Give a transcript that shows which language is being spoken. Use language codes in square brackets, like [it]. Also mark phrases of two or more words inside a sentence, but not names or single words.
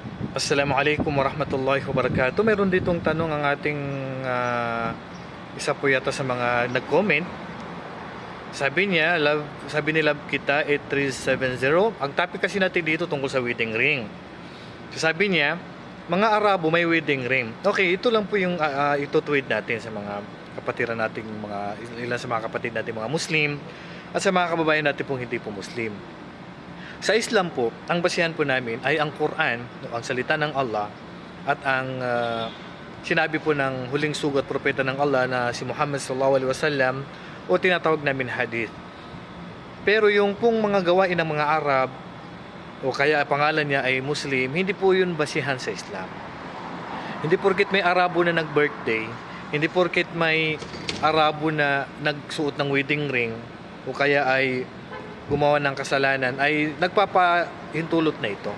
[ar] السلام عليكم ورحمة الله وبركاته. [tl] Meron ditong tanong ang ating isa po yata sa mga nag-comment. Sabi niya, sabi ni Love Kita 8370. Ang topic kasi natin dito tungkol sa [en] wedding ring. [tl] So sabi niya, mga Arabo may [en] wedding ring. [tl] Okay, ito lang po yung itutuwid natin sa mga kapatiran nating ilan sa mga kapatid natin mga Muslim at sa mga kababayan natin pong hindi po Muslim. Sa Islam po, ang basihan po namin ay ang Quran, ang salita ng Allah, at ang sinabi po ng huling sugat propeta ng Allah na si Muhammad [ar] صلى الله عليه وسلم [tl] o tinatawag namin hadith. Pero yung pong mga gawain ng mga Arab o kaya pangalan niya ay Muslim, hindi po yun basihan sa Islam. Hindi porket may Arabo na nag-birthday, hindi porket may Arabo na nagsuot ng [en] wedding ring [tl] o kaya ay gumawa ng kasalanan ay nagpapahintulot na ito.